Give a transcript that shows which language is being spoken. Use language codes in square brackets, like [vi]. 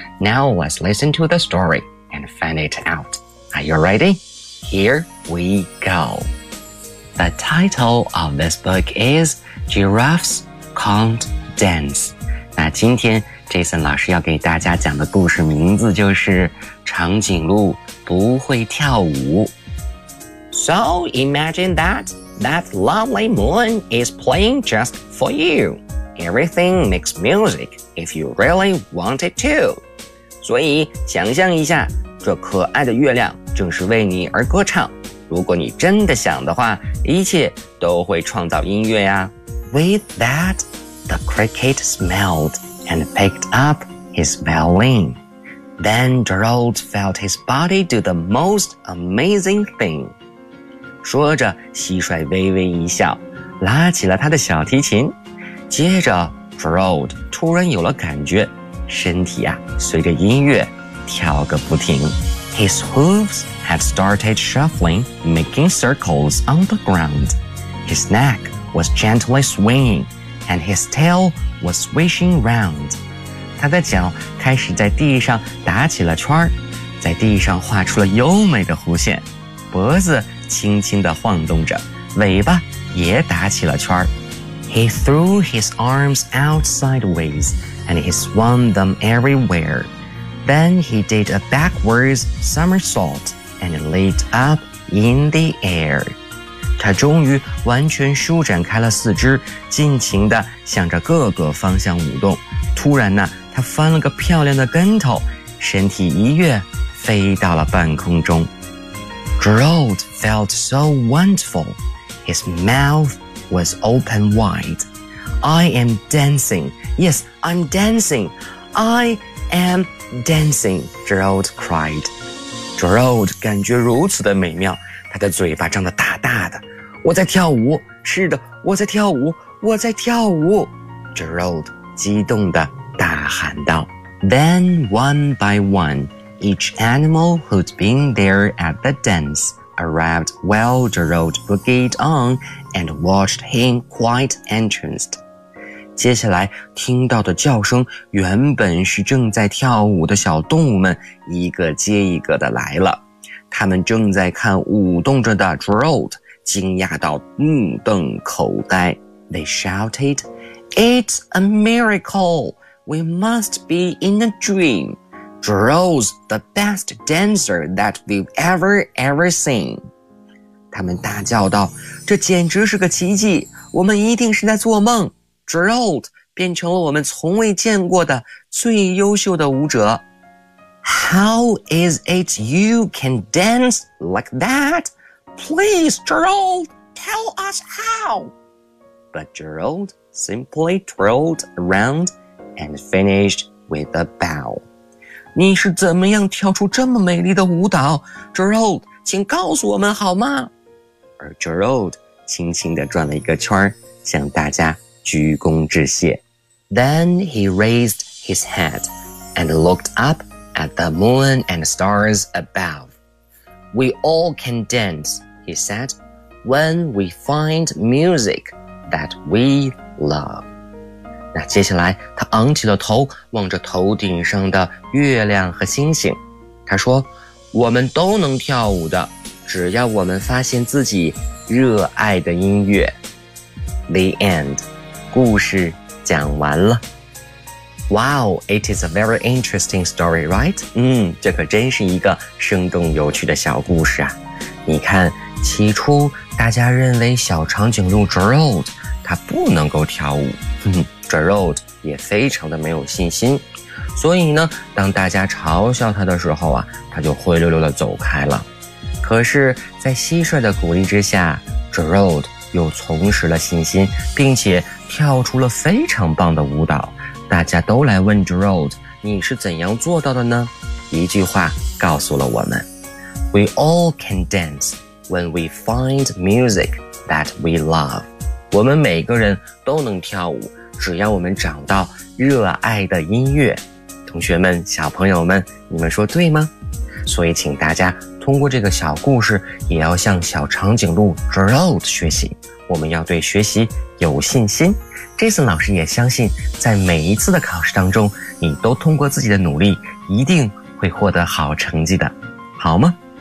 [en] Now let's listen to the story and find it out. Are you ready? Here we go. The title of this book is Giraffes Can't Dance. [zh] 那今天Jason 老师要给大家讲的故事名字就是长颈鹿不会跳舞。 [en] So imagine that lovely moon is playing just for you. Everything makes music if you really want it to. [zh] 所以想象一下，这可爱的月亮正是为你而歌唱，如果你真的想的话，一切都会创造音乐呀。 [en] With that, the cricket smelledand picked up his violin. Then Gerald felt his body do the most amazing thing. [zh] 说着蟋蟀微微一笑，拉起了他的小提琴。接着 Gerald 突然有了感觉，身体啊随着音乐跳个不停。 [en] His hooves had started shuffling, making circles on the ground. His neck was gently swinging, and his tail was swishing round. [zh] 他的脚开始在地上打起了圈，在地上画出了优美的弧线，脖子轻轻地晃动着，尾巴也打起了圈。 [en] He threw his arms out sideways, and he swung them everywhere. Then he did a backwards somersault, and leaped up in the air. [zh] 他终于完全舒展开了四肢，尽情地向着各个方向舞动。突然呢，他翻了个漂亮的跟头，身体一跃，飞到了半空中。 [en] Gerald felt so wonderful. His mouth was open wide. I am dancing. Yes, I'm dancing. I am dancing, Gerald cried. [zh] Gerald 感觉如此的美妙，他的嘴巴张得大大的，我在跳舞，是的，我在跳舞，我在跳舞。 Gerald 激动地大喊道。 [en] Then one by one, each animal who'd been there at the dance arrived while Gerald boogied on and watched him quite entranced. [zh] 接下来听到的叫声，原本是正在跳舞的小动物们一个接一个地来了。他们正在看舞动着的 Gerald, 惊讶到目瞪口呆。 [en] They shouted, It's a miracle! We must be in a dream! Gerald's the best dancer that we've ever seen! [zh] 他们大叫道，这简直是个奇迹，我们一定是在做梦。 Gerald 变成了我们从未见过的最优秀的舞者。 [en] How is it you can dance like that? Please, Gerald, tell us how. But Gerald simply twirled around and finished with a bow. [zh] 你是怎么样跳出这么美丽的舞蹈? Gerald, 请告诉我们好吗? 而 Gerald 轻轻地转了一个圈，向大家鞠躬致谢。 [en] Then he raised his head and looked upAt the moon and stars above. We all can dance, he said, when we find music that we love. [zh] 那接下来他昂起了头，望着头顶上的月亮和星星。他说，我们都能跳舞的，只要我们发现自己热爱的音乐。 [en] The end. [zh] 故事讲完了。 [en] Wow, it is a very interesting story, right? [zh] 这可真是一个生动有趣的小故事啊。你看，起初大家认为小长颈鹿 Gerald 他不能够跳舞，Gerald 也非常的没有信心。所以呢，当大家嘲笑他的时候啊，他就灰溜溜的走开了。可是在蟋蟀的鼓励之下， Gerald 又重拾了信心，并且跳出了非常棒的舞蹈。大家都来问 Gerald, 你是怎样做到的呢？一句话告诉了我们。 [en] We all can dance when we find music that we love. [zh] 我们每个人都能跳舞，只要我们找到热爱的音乐。同学们，小朋友们，你们说对吗？所以请大家通过这个小故事，也要向小长颈鹿 Drought 学习。我们要对学习有信心。Jason 老师也相信，在每一次的考试当中，你都通过自己的努力，一定会获得好成绩的，好吗？